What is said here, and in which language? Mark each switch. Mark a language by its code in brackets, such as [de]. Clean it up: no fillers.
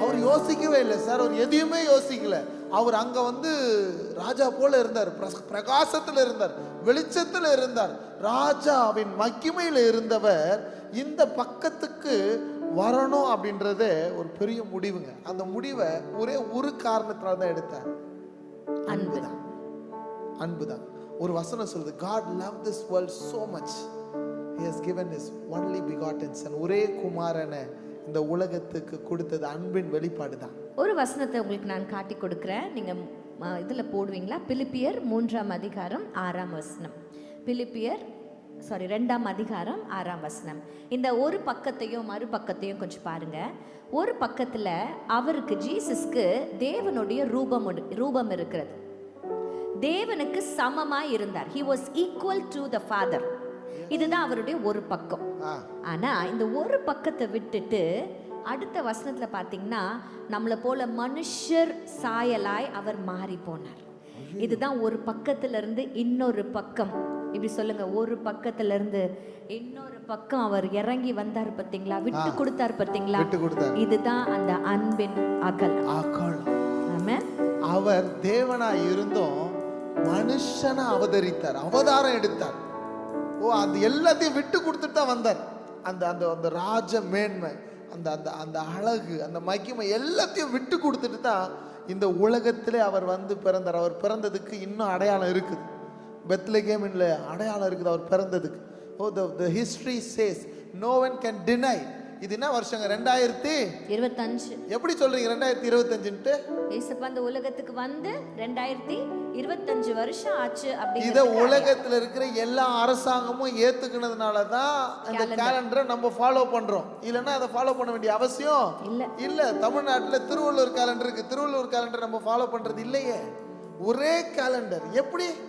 [ta] அவர் யோசிக்கவே இல்லை சார், அவர் எதையுமே யோசிக்கல. அவர் அங்க வந்து ராஜா போல இருந்தார், பிரகாசத்துல இருந்தார், வெளிச்சத்துல இருந்தார். ராஜாவின் மகிமையில இருந்தவர் இந்த பக்கத்துக்கு வரணும் அப்படின்றத ஒரு பெரிய முடிவுங்க. அந்த முடிவை ஒரே ஒரு காரணத்தினால தான் எடுத்தார், அன்புதான். அன்புதான். [en] ஒரு வசனம் சொல்லுது, God loved this world so much he has given his only begotten son. [ta] ஒரே குமாரனை இந்த உலகத்துக்கு கொடுத்தது அன்பின் வெளிப்பாடு தான். ஒரு வசனத்தை உங்களுக்கு நான் காட்டி கொடுக்கிறேன், நீங்க இதுல போடுவீங்களா? பிலிப்பியர் 3ஆம் அதிகாரம் 6ஆம் வசனம். பிலிப்பியர் 2ஆம் அதிகாரம் 6ஆம் வசனம். இந்த ஒரு பக்கத்தையும் மறுபக்கத்தையும் கொஞ்சம் பாருங்க. ஒரு பக்கத்துல அவருக்கு, ஜீசஸ்க்கு தேவனுடைய ரூபம் இருக்கிறது. தேவனுக்கு சமமாய் இருந்தார். [en] he was equal to the father. [ta] இதுதான் அவருடைய ஒரு பக்கம். ஆனா இந்த ஒரு பக்கத்தை விட்டுட்டு அடுத்த வசனத்துல பாத்தீங்கன்னா, நம்மளை போல மனுஷர் சாயலாய் அவர் மாறி போனார். இதுதான் ஒரு பக்கத்துல இருந்து இன்னொரு பக்கம். இப்படி சொல்லுங்க, ஒரு பக்கத்துல இருந்து இன்னொரு பக்கம் அவர் இறங்கி வந்தார். பாத்தீங்களா? விட்டு கொடுத்தார். பாத்தீங்களா? இதுதான் அந்த அன்பின் அகலம். ஆமென். அவர் தேவனாய் இருந்தும் மனுஷனா அவதரித்தார், அவதாரம் எடுத்தார். அந்த எல்லாத்தையும் விட்டு கொடுத்துட்டு தான் வந்தார். அந்த அந்த அந்த ராஜ மேன்மை, அந்த அந்த அந்த அழகு, அந்த மகிமை எல்லாத்தையும் விட்டு கொடுத்துட்டு தான் இந்த உலகத்திலே அவர் வந்து பிறந்தார். அவர் பிறந்ததுக்கு இன்னும் அடையாளம் இருக்குது. பெத்லகேமின்ல அடையாளம் இருக்குது அவர் பிறந்ததுக்கு. [en] the history says no one can deny. [ta] இது என்ன வருஷங்க? 2025. எப்படி சொல்றீங்க 2025ன்ட்டு? இயேசுப்பா இந்த உலகத்துக்கு வந்து 2025 வருஷம் ஆச்சு. அப்படி இத உலகத்துல இருக்கிற எல்லா அரசாங்கமும் ஏத்துக்கினதுனால தான் இந்த கேலண்டரை நம்ம ஃபாலோ பண்றோம். இல்லன்னா அதை ஃபாலோ பண்ண வேண்டிய அவசியம் இல்ல. தமிழ்நாட்டுல திருவள்ளுவர் கேலண்டர் இருக்கு, திருவள்ளுவர் கேலண்டர் நம்ம ஃபாலோ பண்றது இல்லையே. ஒரே கேலண்டர். எப்படி?